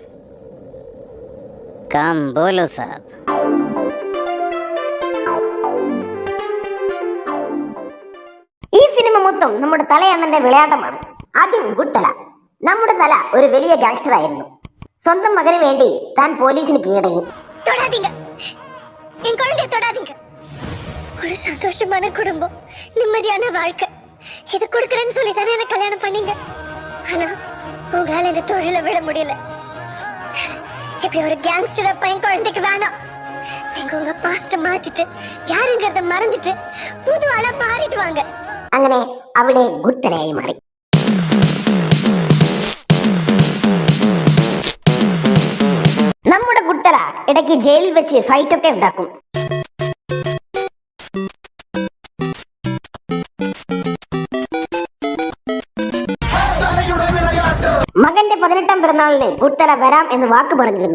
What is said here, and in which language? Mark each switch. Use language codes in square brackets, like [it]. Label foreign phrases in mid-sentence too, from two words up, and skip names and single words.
[hi] कम बोलो साब. [ml] ഈ സിനിമ മൊത്തം നമ്മുടെ തലയണ്ണന്റെ വിളയാട്ടമാണ്. ആദ്യം ഗുഡ് തല. നമ്മുടെ തല ഒരു വലിയ ഗാങ്സ്റ്റർ ആയിരുന്നു. സ്വന്തം മകന് വേണ്ടി താൻ പോലീസിന് കീഴടങ്ങി. [ta] ஒரு சந்தோஷமான குடும்பம், நிம்மதியான வாழ்க்கை, இது கொடுக்கறேன்னு சொல்லி தானே எனக்கு கல்யாணம் பண்ணீங்க. ஆனா உங்களால இந்த தொழிலை விட முடியல. இப்படி ஒரு கேங்ஸ்டர் பையன் குழந்தைக்கு வேணாம். நீங்க உங்க பாஸ்ட மாத்திட்டு யாருங்கிறத மறந்துட்டு புது ஆளா மாறிட்டு வாங்க. [ml] അങ്ങനെ അവിടെ ഗുഡ് തലയായി മാറി. നമ്മുടെ ഗുഡ് തല ഇടയ്ക്ക് ജയിലിൽ വെച്ച് ഫൈറ്റ് ഒക്കെ ഉണ്ടാക്കും. മകന്റെ 18ാം പിറന്നാളിന് ഗുഡ് തല വരാം എന്ന് വാക്ക് പറഞ്ഞിരുന്നു.